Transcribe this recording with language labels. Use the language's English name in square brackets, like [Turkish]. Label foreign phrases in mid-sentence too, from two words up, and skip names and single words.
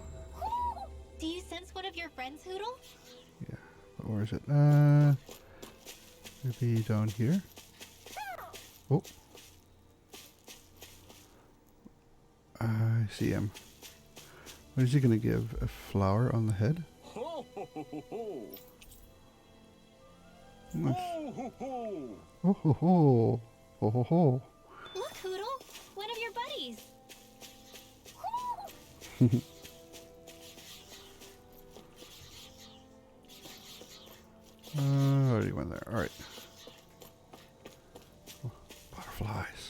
[English] Do you sense one of your friends, Hoodle? Yeah, but where is it? Maybe down here? Oh. I see him. What is he gonna give? A flower on the head? Ho ho ho ho ho. Nice. Ho ho ho. Oh ho ho. Ho ho ho. Look, Hoodle, one of your buddies. Already went there. Alright. Oh, butterflies.